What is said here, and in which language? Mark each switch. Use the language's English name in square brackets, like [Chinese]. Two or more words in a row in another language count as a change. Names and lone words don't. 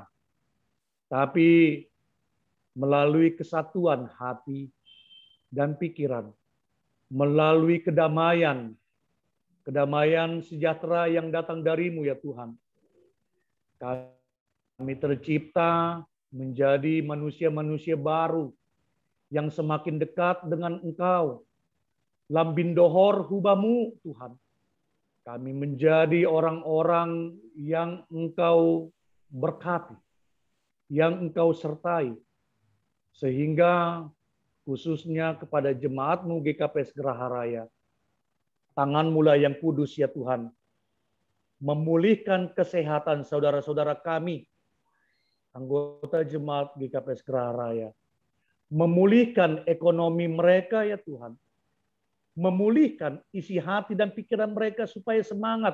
[Indonesian] Tapi melalui kesatuan hati dan pikiran, melalui kedamaian sejahtera yang datang dari-Mu ya Tuhan. Kami tercipta menjadi manusia-manusia baru yang semakin dekat dengan Engkau. [Batak Simalungun] Lambin dohor hubamu Tuhan. [Indonesian] Kami menjadi orang-orang yang Engkau berkati, yang Engkau sertai. Sehingga khususnya kepada jemaat-Mu GKPS Geraha Raya, tangan-Mu lah yang kudus ya Tuhan, memulihkan kesehatan saudara-saudara kami, anggota jemaat GKPS Geraha Raya, memulihkan ekonomi mereka ya Tuhan, memulihkan isi hati dan pikiran mereka supaya semangat.